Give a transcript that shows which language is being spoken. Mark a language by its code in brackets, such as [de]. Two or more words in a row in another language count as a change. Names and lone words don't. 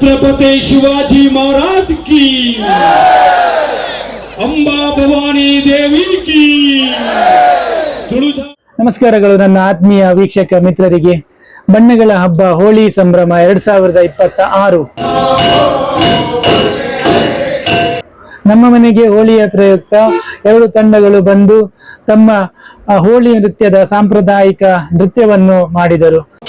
[hi] छत्रपति शिवाजी महाराज की, अंबा भवानी देवी की। [kn] ನಮಸ್ಕಾರಗಳು ನನ್ನ ಆತ್ಮೀಯ ವೀಕ್ಷಕ ಮಿತ್ರರಿಗೆ. ಬಣ್ಣಗಳ ಹಬ್ಬ ಹೋಳಿ ಸಂಭ್ರಮ 2026 ನಮ್ಮ ಮನೆಗೆ ಹೋಳಿಯ ಪ್ರಯುಕ್ತ 2 ತಂಡಗಳು ಬಂದು ತಮ್ಮ ಹೋಳಿ ನೃತ್ಯದ ಸಾಂಪ್ರದಾಯಿಕ ನೃತ್ಯವನ್ನು ಮಾಡಿದರು.